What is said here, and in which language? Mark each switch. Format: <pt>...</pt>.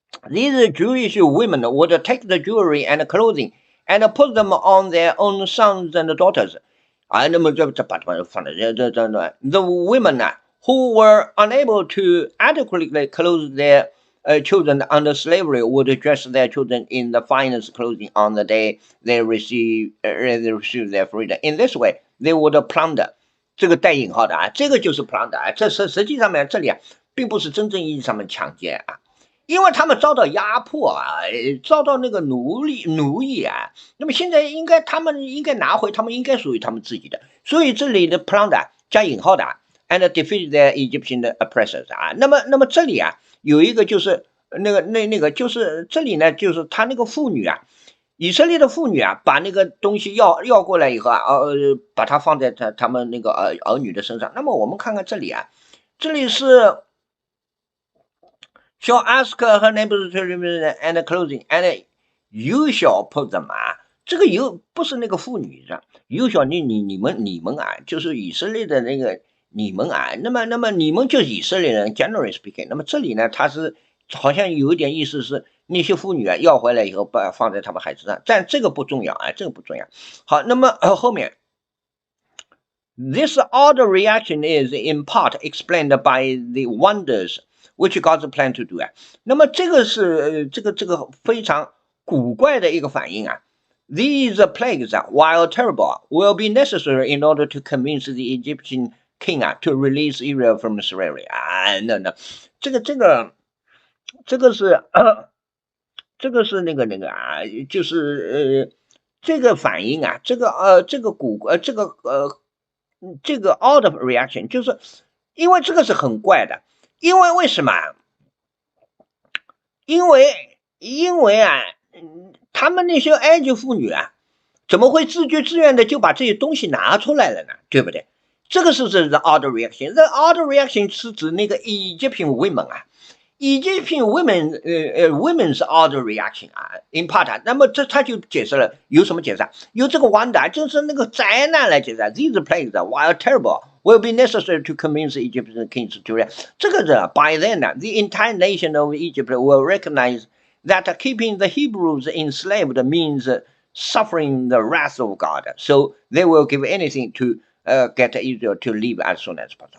<en>these Jewish women would take the jewelry and clothing and put them on their own sons and daughters</en> <zh>那么这把它们放在</zh> <en>the women who were unable to adequately clothe their children under slavery would dress their children in the finest clothing on the day they receive their freedom. In this way, they would plunder.</en> <zh>这个带引号的这个就是 plunder 这是实际上面这里并不是真正意义上面抢劫因为他们遭到压迫遭到那个奴役那么现在他们应该拿回他们应该属于他们自己的，所以这里的 plunder 加引号的</zh> <en>and defeat their Egyptian oppressors</en> <zh>那么这里有一个就是那个就是这里呢就是他那个妇女以色列的妇女把那个东西要过来以后把它放在他们那个儿女的身上。那么我们看看这里这里是</zh> <en>shall ask her neighbors to remove and clothing and you shall put them</en> <zh>这个you不是那个妇女you shall 你们就是以色列的那个你们那么你们就是以色列人</zh> <en>generally speaking</en> <zh>那么这里呢它是好像有一点意思是那些妇女要回来以后放在他们孩子上，但这个不重要这个不重要。好，那么后面</zh> <en>This odd reaction is in part explained by the wonders which God's plan to do</en> <zh>那么这个是这个非常古怪的一个反应</zh> <en>These plagues, while terrible, will be necessary in order to convince the Egyptian king to release Israel from slavery</en> <zh>那这个是那个就是这个反应这个</zh> <en>odd reaction</en> <zh>就是因为这个是很怪的，因为为什么？因为啊，他们那些埃及妇女啊，怎么会自觉自愿的就把这些东西拿出来了呢？对不对？这个是指</zh> <en>the odd reaction。</en> <zh>the odd reaction 是指那个</zh> <en>Egyptian women</en> <zh>啊。</zh> <en>Egyptian women's odd reaction 啊，in part。</en> <zh>那么他就解释了，有什么解释啊？有这个 wonder，就是那个灾难来解释。</zh> <en>These plagues, while terrible, will be necessary to convince Egyptian kings to.</en> <zh>这个人</zh> <en>by then, the entire nation of Egypt will recognize that keeping the Hebrews enslaved means suffering the wrath of God. So they will give anything to get Israel to leave as soon as possible.</en>